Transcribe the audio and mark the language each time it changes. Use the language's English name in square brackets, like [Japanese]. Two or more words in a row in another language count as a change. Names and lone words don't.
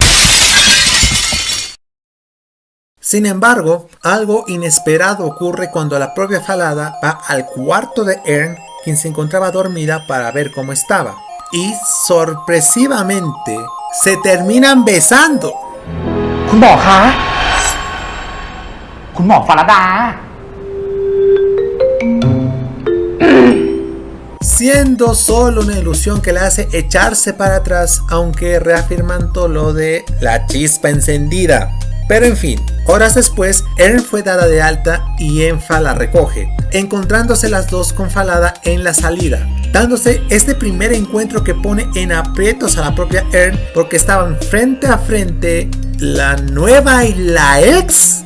[Spanish] Sin embargo, algo inesperado ocurre cuando la propia Falada va al cuarto de Earn, quien se encontraba dormida, para ver cómo estaba. Y sorpresivamente se terminan besando. [Thai] คุณหมอคะคุณหมอฟาราดา [Spanish] Siendo solo una ilusión que le hace echarse para atrás, aunque reafirmando lo de la chispa encendida. Pero en fin, horas después, Earn fue dada de alta y Enfa la recoge, encontrándose las dos con Falada en la salida, dándose este primer encuentro que pone en aprietos a la propia Earn, porque estaban frente a frente la nueva y la ex.